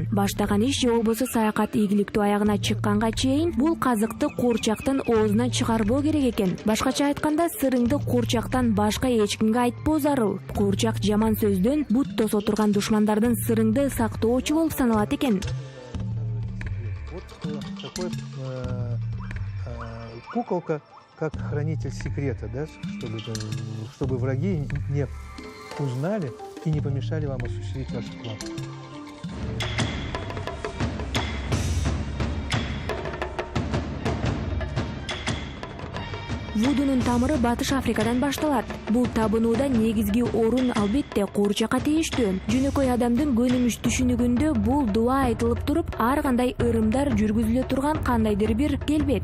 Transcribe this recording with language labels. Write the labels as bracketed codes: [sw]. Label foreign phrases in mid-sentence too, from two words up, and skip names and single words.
[ky] Баштаган иш же болбосо саякат ийгиликтүү аягына чыкканга чейин бул казыкты куурчактын оозунан чыгарбоо керек экен. Башкача айтканда, сырыңды куурчактан башка эч кимге айтпоо зарыл. Куурчак жаман сөздөн бут тосо турган душмандардын сырыңды сактоочу болуп саналат экен. [ru] Вот такой куколка, как хранитель секрета, да, чтобы враги не узнали и не помешали вам осуществить ваш план. [ky] Вудунун тамыры Батыш Африкадан башталат. Бул табынууда негизги орун албетте куурчакка тийиштүү. Жөнөкөй адамдын көнүмүш түшүнүгүндө бул дуа айтылып туруп, ар кандай ырымдар жүргүзүлө турган кандайдыр бир келбет.